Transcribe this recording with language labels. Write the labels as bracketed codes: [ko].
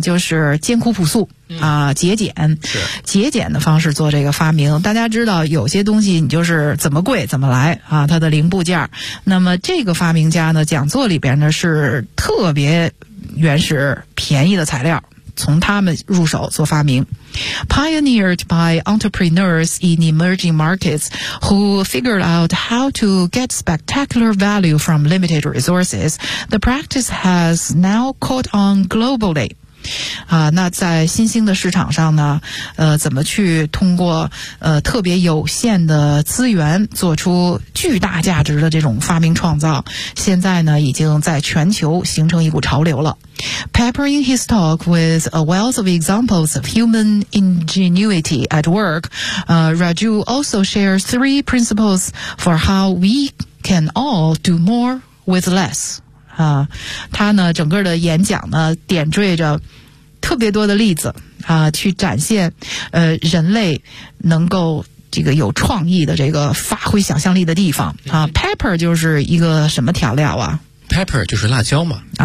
[zh] 就是艰苦朴素节俭，节俭的方式做这个发明。大家知道有些东西你就是怎么贵怎么来它的零部件。那么这个发明家呢，讲座里边呢是特别原始便宜的材料，从他们入手做发明。 [en] Pioneered by entrepreneurs in emerging markets who figured out how to get spectacular value from limited resources, the practice has now caught on globally. [zh] 那在新兴的市场上呢，怎么去通过特别有限的资源做出巨大价值的这种发明创造，现在呢已经在全球形成一股潮流了。 [en] Peppering his talk with a wealth of examples of human ingenuity at work, Raju also shares three principles for how we can all do more with less. [zh] 他呢整个的演讲呢点缀着特别多的例子去展现人类能够这个有创意的这个发挥想象力的地方啊。 Pepper 就是一个什么调料啊？ Pepper 就是辣椒嘛，